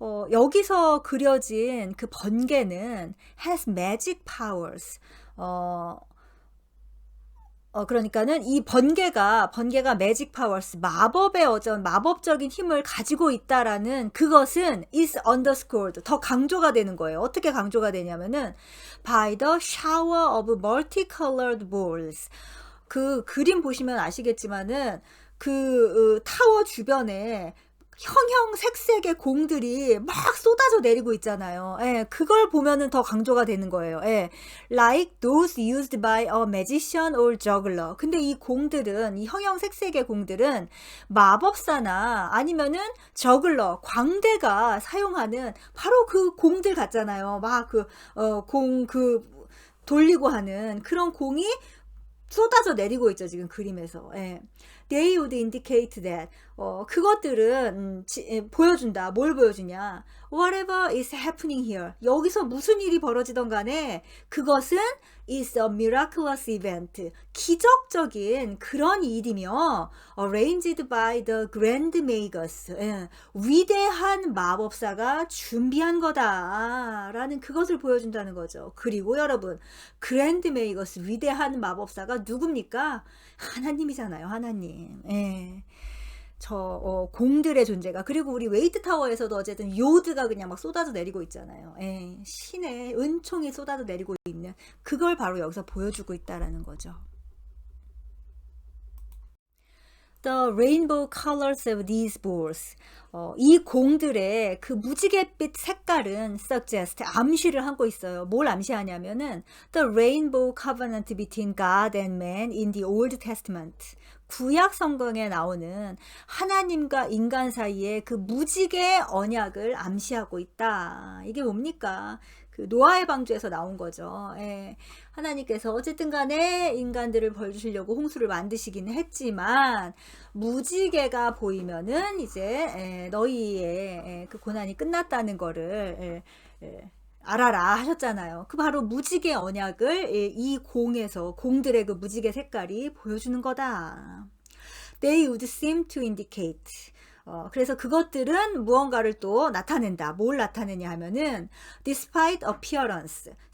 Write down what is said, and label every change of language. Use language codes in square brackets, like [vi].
[ko] 여기서 그려진 그 번개는 [en] has magic powers. [ko] 그러니까는 이 번개가 매직 파워스, 마법의 어떤 마법적인 힘을 가지고 있다라는 그것은 [en] is underscored, [ko] 더 강조가 되는 거예요. 어떻게 강조가 되냐면은 [en] by the shower of multicolored balls. [ko] 그 그림 보시면 아시겠지만은 그 타워 주변에 형형색색의 공들이 막 쏟아져 내리고 있잖아요. 예, 그걸 보면은 더 강조가 되는 거예요. [en] 예, like those used by a magician or juggler. [ko] 근데 이 공들은, 이 형형색색의 공들은 마법사나 아니면은 저글러, 광대가 사용하는 바로 그 공들 같잖아요. 막 공 돌리고 하는 그런 공이 쏟아져 내리고 있죠, 지금 그림에서. 예. [en] They would indicate that. [ko] 그것들은 보여준다. 뭘 보여주냐? [en] Whatever is happening here. [ko] 여기서 무슨 일이 벌어지던 간에 그것은 [en] is a miraculous event. [ko] 기적적인 그런 일이며 [en] arranged by the grand magus. [ko] 예. 위대한 마법사가 준비한 거다. 라는 그것을 보여준다는 거죠. 그리고 여러분, grand magus, 위대한 마법사가 누굽니까? 하나님이잖아요. 하나님. 예. 공들의 존재가. 그리고 우리 웨이트 타워에서도 어쨌든 요드가 그냥 막 쏟아져 내리고 있잖아요. 예. 신의 은총이 쏟아져 내리고 있는 그걸 바로 여기서 보여주고 있다라는 거죠. [en] The rainbow colors of these balls. [ko] 이 공들의 그 무지갯빛 색깔은 suggest, 암시를 하고 있어요. 뭘 암시하냐면은 [en] the rainbow covenant between God and man in the Old Testament. [ko] 구약 성경에 나오는 하나님과 인간 사이의 그 무지개 언약을 암시하고 있다. 이게 뭡니까? 그 노아의 방주에서 나온 거죠. 예. 하나님께서 어쨌든 간에 인간들을 벌 주시려고 홍수를 만드시기는 했지만 무지개가 보이면은 이제 너희의 그 고난이 끝났다는 거를 알아라 하셨잖아요. 그 바로 무지개 언약을 이 공들의 그 무지개 색깔이 보여주는 거다. [en] They would seem to indicate. [ko] 그래서 그것들은 무언가를 또 나타낸다. 뭘 나타내냐 하면은 [en] despite appearances.